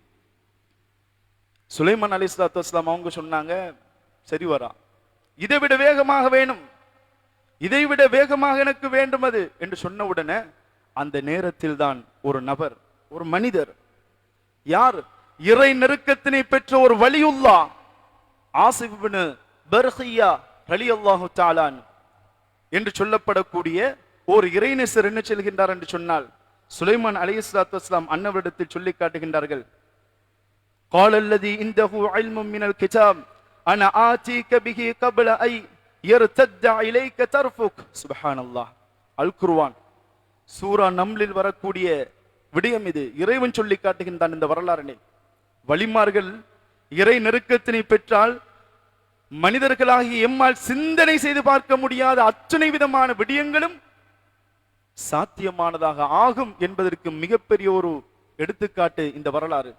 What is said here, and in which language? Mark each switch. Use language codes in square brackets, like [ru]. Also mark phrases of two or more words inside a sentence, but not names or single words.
[ta] சுலைமான் [ar] عليه الصلاة والسلام [ta] அவங்க சொன்னாங்க, சரி வரா, இதை விட வேகமாக வேணும், இதை விட வேகமாக எனக்கு வேண்டும் அது என்று சொன்ன உடனே அந்த நேரத்தில் தான் ஒரு நபர், ஒரு மனிதர், யார்? இறை நெருக்கத்தினை பெற்ற ஒரு வலியுல்லா ஆசிப் இப்னு பர்கியா [ar] رضي الله تعالى [ta] என்று சொல்லப்படக்கூடிய ஒரு இறைநேசர் என்ன சொல்கின்றார் என்று சொன்னால், சுலைமான் [ar] عليه الصلاة والسلام [ta] அன்னவரிடத்தில் சொல்லி காட்டுகின்றார்கள், [ar] قال الذي عنده علم من الكتاب انا آتيك به قبل أن يرتد إليك طرفك. [ta] சுப்ஹானல்லாஹ். அல் குர்ஆன் சூரா நம்லில் வரக்கூடிய விடயம் இது. இறைவன் சொல்லி காட்டுகின்றான் இந்த வரலாறினை. வலிமார்கள் இறை நெருக்கத்தினை பெற்றால் மனிதர்களாகி எம்மால் சிந்தனை செய்து பார்க்க முடியாத அத்தனை விதமான விடயங்களும் சாத்தியமானதாக ஆகும் என்பதற்கு மிகப்பெரிய ஒரு எடுத்துக்காட்டு இந்த வரலாறு.